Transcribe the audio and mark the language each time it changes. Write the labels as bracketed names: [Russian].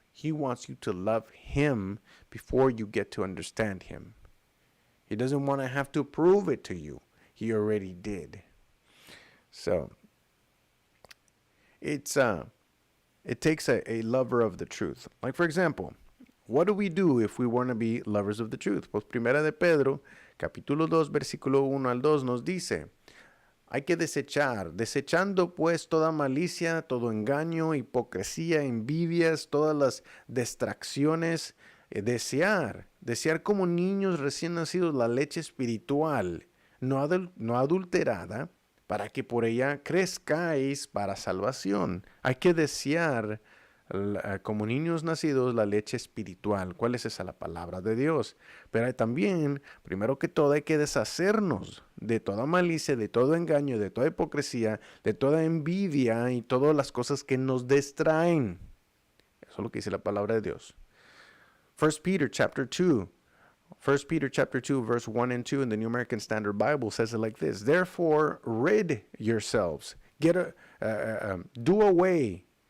[English] He wants you to love him before you get to understand him. He doesn't want to have to prove it to you. He already did. So, it takes a lover of the truth. Like, for example, what do we do if we want to be lovers of the truth? [Spanish] Pues Primera de Pedro, capítulo 2, versículo 1 al 2 nos dice, hay que desechando pues toda malicia, todo engaño, hipocresía, envidias, todas las distracciones, desear como niños recién nacidos la leche espiritual, no adulterada, para que por ella crezcáis para salvación. Hay que desear como niños nacidos la leche espiritual. ¿Cuál es esa? La palabra de Dios. Pero también, primero que todo, hay que deshacernos de toda malicia, de todo engaño, de toda hipocresía, de toda envidia y todas las cosas que nos distraen. Eso es lo que dice la palabra de Dios. [English] 1 Peter chapter 2. 1 Peter chapter 2, verse 1 and 2 in the New American Standard Bible says it like this. Therefore, rid yourselves. Do away.